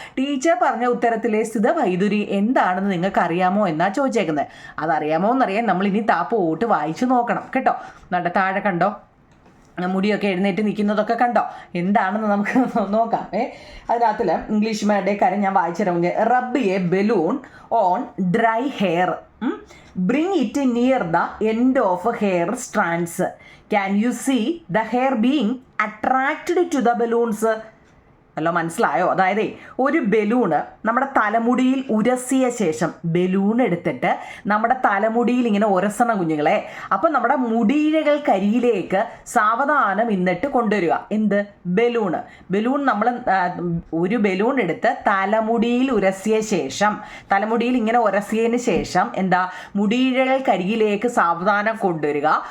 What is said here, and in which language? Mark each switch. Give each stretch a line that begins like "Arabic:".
Malayalam: Teacher പറഞ്ഞ ഉത്തരത്തിലെ സ്ഥിത വൈദ്യുതി എന്താണെന്ന് നിങ്ങൾക്ക് അറിയാമോ എന്നാ ചോദിച്ചേക്കുന്നത്. അതറിയാമോ എന്നറിയാൻ നമ്മൾ ഇനി താപ്പോട്ട് വായിച്ചു നോക്കണം കേട്ടോ. താഴെ കണ്ടോ മുടിയൊക്കെ എഴുന്നേറ്റ് നിൽക്കുന്നതൊക്കെ കണ്ടോ? എന്താണെന്ന് നമുക്ക് നോക്കാം. അതിനകത്തിൽ ഇംഗ്ലീഷ് മീഡിയക്കാരൻ ഞാൻ വായിച്ചു തരാം.
English: Rub a balloon on dry hair, bring it near the end of hair strands. Can you see the hair being attracted to the balloons?
Malayalam: അല്ലോ മനസ്സിലായോ? അതായത് ഒരു ബലൂണ് നമ്മുടെ തലമുടിയിൽ ഉരസിയ ശേഷം ബലൂൺ എടുത്തിട്ട് നമ്മുടെ തലമുടിയിൽ ഇങ്ങനെ ഉരസണം കുഞ്ഞുങ്ങളെ. അപ്പം നമ്മുടെ മുടിയിഴകൾക്കരിയിലേക്ക് സാവധാനം ഇന്നിട്ട് കൊണ്ടുവരിക. എന്ത്? ബലൂൺ നമ്മൾ ഒരു ബലൂൺ എടുത്ത് തലമുടിയിൽ ഉരസിയ ശേഷം, തലമുടിയിൽ ഇങ്ങനെ ഉരസിയതിന് ശേഷം എന്താ മുടിയിഴകൾക്കരിയിലേക്ക് സാവധാനം കൊണ്ടുവരിക.